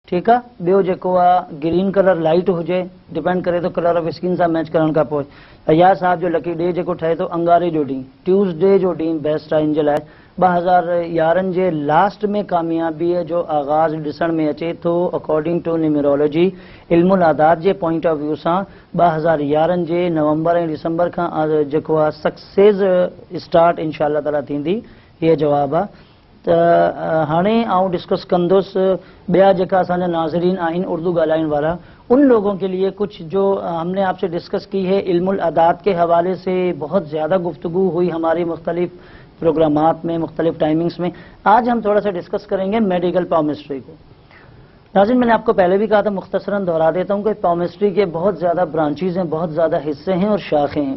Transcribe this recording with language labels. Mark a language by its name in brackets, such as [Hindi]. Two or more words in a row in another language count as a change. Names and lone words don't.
[Urdu] ٹھیک ہے. [Sindhi] ॿियो जेको आहे [English] ग्रीन कलर लाइट [Sindhi] हुजे, डिपेंड करे तो [English] कलर ऑफ स्किन [Sindhi] सां मैच करण खां पोइ। अयाज़ साहब जो [English] लकी डे [Sindhi] जेको ठहे तो अंगारे जो ॾींहुं, ट्यूसडे जो ॾींहुं बेस्ट आहे इन जे लाइ। 2011 जे लास्ट में कामयाबीअ जो आगाज़ ॾिसण में अचे थो [English] अकॉर्डिंग टू न्यूमरोलॉजी, [Sindhi] इल्मुल आदात जे [English] पॉइंट ऑफ व्यू [Sindhi] सां 2011 जे नवंबर ऐं दिसंबर खां जेको आहे सक्सेस स्टार्ट [Arabic] إن شاء الله تعالى [Sindhi] थींदी, हीअ जवाबु आहे। त हाणे आउं डिस्कस कंदुसि ॿिया जेका असांजा नाज़रीन आहिनि उर्दू ॻाल्हाइण वारा, [Urdu] ان لوگوں کے لیے کچھ جو ہم نے آپ سے ڈسکس کی ہے. علم الاعداد کے حوالے سے بہت زیادہ گفتگو ہوئی ہماری مختلف پروگرامات میں، مختلف ٹائمنگز میں. آج ہم تھوڑا سا ڈسکس کریں گے [English] medical palmistry [Urdu] کو۔ ناظرین، میں نے آپ کو پہلے بھی کہا تھا، مختصراً دہرا دیتا ہوں کہ پامسٹری کے بہت زیادہ برانچز ہیں، بہت زیادہ حصے ہیں اور شاخیں ہیں.